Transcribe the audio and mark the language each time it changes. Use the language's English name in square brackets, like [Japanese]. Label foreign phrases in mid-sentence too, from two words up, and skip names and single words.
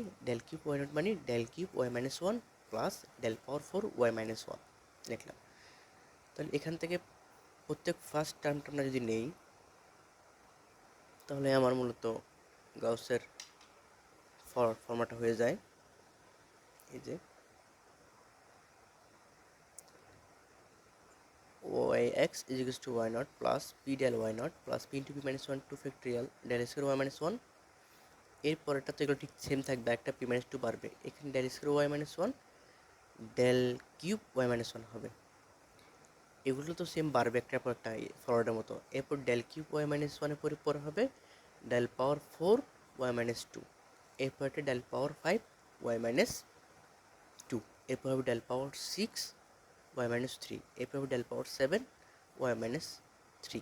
[English] del cube y naught মানে del cube y-1 plus del power 4 y-1 লিখলাম। [Bangla] তাহলে এখান থেকে প্রত্যেক [English] first term-টা [Bangla] আমরা যদি নেই, তাহলে আমার মূলত গাউসের ফর্মুলাটা হয়ে যায় এই যে [English] y(x) = y naught plus p del y naught plus p into p minus 1 2 factorial del square y-1. [Bangla] এর পরেরটা তো এগুলো ঠিক সেম থাকবে, একটা p-2 বাড়বে, এখানে [English] del square y-1 del cube y-1 [Bangla] হবে। এগুলো তো সেম বাড়বে একটার পর একটা ফরওয়ার্ডের মতো। [English] এরপর del cube y-1 [Bangla] এর পরে হবে [English] del power 4 y-2, [Bangla] এরপর একটা [English] del power 5 y-2, [Bangla] এরপর হবে [English] del power 6 y-3, [Bangla] এরপর হবে [English] del power 7 y-3.